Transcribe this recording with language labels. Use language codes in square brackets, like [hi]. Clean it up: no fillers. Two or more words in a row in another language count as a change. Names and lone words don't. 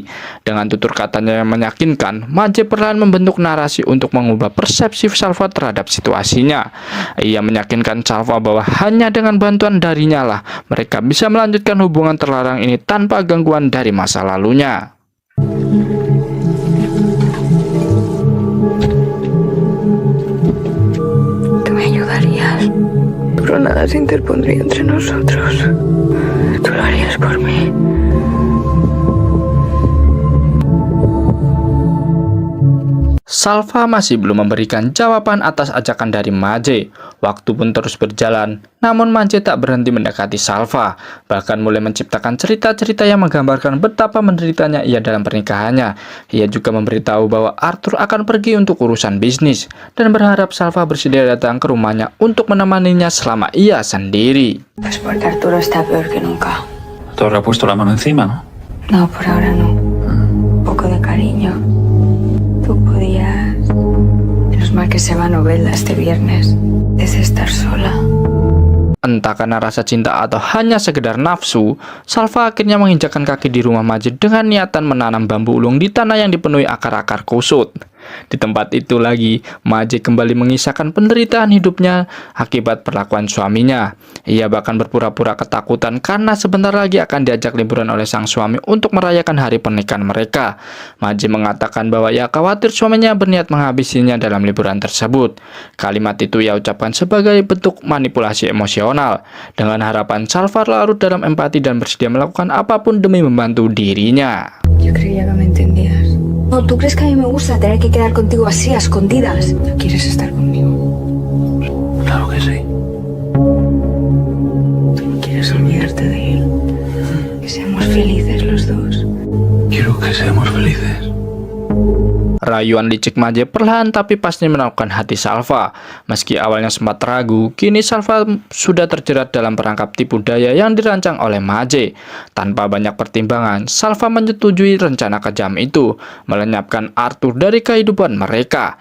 [id] Dengan tutur katanya yang meyakinkan, Maje perlahan membentuk narasi untuk mengubah persepsi Salva terhadap situasinya. Ia meyakinkan Salva bahwa hanya dengan bantuan darinya lah mereka bisa melanjutkan hubungan terlarang ini tanpa gangguan dari masa lalunya. [es] Pero nada se interpondría entre nosotros. Tú lo harías por mí. [id] Salva masih belum memberikan jawaban atas ajakan dari Maje. Waktu pun terus berjalan, namun Maje tak berhenti mendekati Salva, bahkan mulai menciptakan cerita-cerita yang menggambarkan betapa menderitanya ia dalam pernikahannya. Ia juga memberitahu bahwa Arthur akan pergi untuk urusan bisnis, dan berharap Salva bersedia datang ke rumahnya untuk menemaninya selama ia sendiri. [es] Pues porque Arturo está peor que nunca. Te habrá puesto la mano encima, ¿no? No, por ahora no. Un poco de cariño. Tú podías... Menos mal que se va a Novelda este viernes. Es estar sola. [id] Entah karena rasa cinta atau hanya sekedar nafsu, Salva akhirnya menginjakkan kaki di rumah Maje dengan niatan menanam bambu ulung di tanah yang dipenuhi akar-akar kusut. Di tempat itu lagi, Maje kembali mengisahkan penderitaan hidupnya akibat perlakuan suaminya. Ia bahkan berpura-pura ketakutan karena sebentar lagi akan diajak liburan oleh sang suami untuk merayakan hari pernikahan mereka. Maje mengatakan bahwa ia khawatir suaminya berniat menghabisinya dalam liburan tersebut. Kalimat itu ia ucapkan sebagai bentuk manipulasi emosional, dengan harapan Salva larut dalam empati dan bersedia melakukan apapun demi membantu dirinya. [es] Yo creía que me entendías. No, ¿tú crees que a mí me gusta tener que quedar contigo así, a escondidas? ¿No quieres estar conmigo? Claro que sí. ¿Tú no quieres olvidarte de él? Que seamos felices los dos. Quiero que seamos felices. [id] Rayuan licik Maje perlahan tapi pasti menaklukkan hati Salva. Meski awalnya sempat ragu, kini Salva sudah terjerat dalam perangkap tipu daya yang dirancang oleh Maje. Tanpa banyak pertimbangan, Salva menyetujui rencana kejam itu, melenyapkan Arthur dari kehidupan mereka.